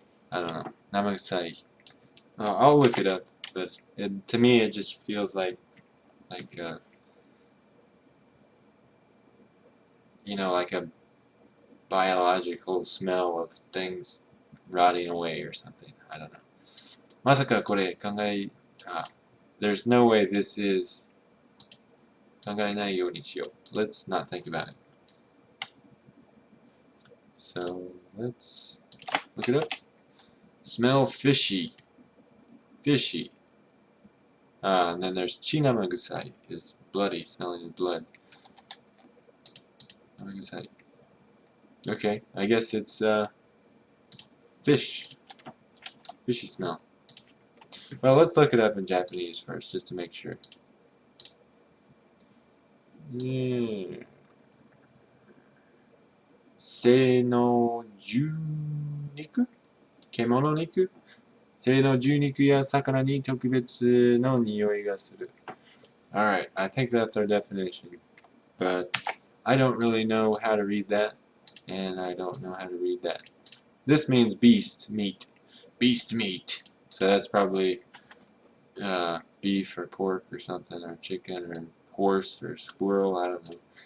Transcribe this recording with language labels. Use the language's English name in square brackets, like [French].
[English] I don't know, Namagasai. I'll look it up, but to me it just feels like you know, like a biological smell of things rotting away or something. I don't know. [Japanese] まさかこれ考え、 [English] there's no way this is [Japanese] 考えないようにしよう. [English] Let's not think about it. So let's look it up. Smell fishy. Fishy. And then there's chinamagusai, is bloody, smelling of blood. Namagusai. Okay, I guess it's fish. Fishy smell. Well, let's look it up in Japanese first, just to make sure. Yeah. [Japanese] 生の獣肉?獣肉? 生の獣肉や魚に特別の匂いがする. [English] Alright, I think that's our definition. But I don't really know how to read that, and I don't know how to read that. This means beast meat. Beast meat. So that's probably beef or pork or something, or chicken or horse or squirrel, I don't know.